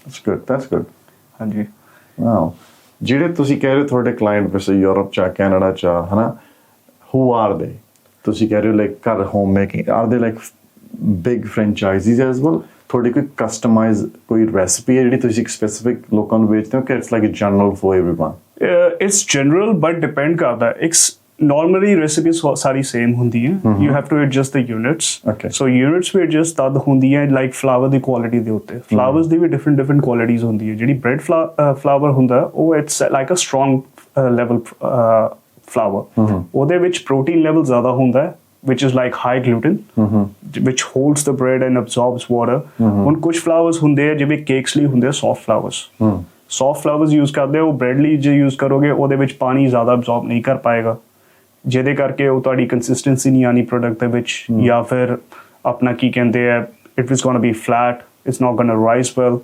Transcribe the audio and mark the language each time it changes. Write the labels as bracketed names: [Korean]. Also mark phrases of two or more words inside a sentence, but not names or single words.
[English] that's good [Punjabi] ਹਾਂਜੀ wow ਜਿਹੜੇ ਤੁਸੀਂ ਕਹਿ ਰਹੇ ਤੁਹਾਡੇ client ਵੈਸੇ ਯੂਰਪ ਚ ਕੈਨੇਡਾ ਚ ਹਨਾ [English] who are they [Punjabi] ਤੁਸੀਂ ਕਹਿ ਰਹੇ like ਘਰ [English] home making are they like big franchises as well [Punjabi] ਤੁਹਾਡੀ ਕੋਈ ਕਸਟਮਾਈਜ਼ ਕੋਈ ਰੈਸਿਪੀ ਹੈ ਜਿਹੜੀ ਤੁਸੀਂ ਇੱਕ ਸਪੈਸੀਫਿਕ ਲੋਕਾਂ ਨੂੰ ਵੇਚਦੇ ਹੋ ਕਿ [English] it's like a general for everyone it's general but depend ਕਰਦਾ normally recipes ਸਾਰੀ same [Punjabi] ਹੁੰਦੀ ਹੈ [English] you have to adjust the units so units ਵੀ adjust [Punjabi] ਤਦ ਹੁੰਦੀ ਹੈ [English] like flour ਦੀ quality [Punjabi] ਦੇ ਉੱਤੇ [English] flowers [Punjabi] ਦੀ ਵੀ [English] different qualities [Punjabi] ਹੁੰਦੀ ਹੈ ਜਿਹੜੀ [English] bread flour [Punjabi] ਹੁੰਦਾ ਉਹ [English] it's like a strong level flour [Punjabi] ਉਹਦੇ ਵਿੱਚ [English] protein level [Punjabi] ਜ਼ਿਆਦਾ ਹੁੰਦਾ ਹੈ [English] which is like high gluten which holds the bread and absorbs water [Punjabi] ਹੁਣ ਕੁਝ [English] flours [Punjabi] ਹੁੰਦੇ ਆ ਜਿਵੇਂ [English] cakes [Punjabi] ਲਈ ਹੁੰਦੇ ਆ [English] soft flours soft flours use [Punjabi] ਕਰਦੇ ਹੋ, ਬ੍ਰੈਡ ਲਈ ਜੇ ਯੂਜ਼ ਕਰੋਗੇ ਉਹਦੇ ਵਿੱਚ ਪਾਣੀ ਜ਼ਿਆਦਾ ਅਬਜ਼ੌਰਬ ਨਹੀਂ ਕਰ ਪਾਏਗਾ, ਜਿਹਦੇ ਕਰਕੇ ਉਹ ਤੁਹਾਡੀ ਕੰਸਿਸਟੈਂਸੀ ਨਹੀਂ ਆਉਣੀ ਪ੍ਰੋਡਕਟ ਦੇ ਵਿੱਚ, ਜਾਂ ਫਿਰ ਆਪਣਾ ਕੀ ਕਹਿੰਦੇ ਆ, [English] it is gonna be flat, it's not gonna rise well.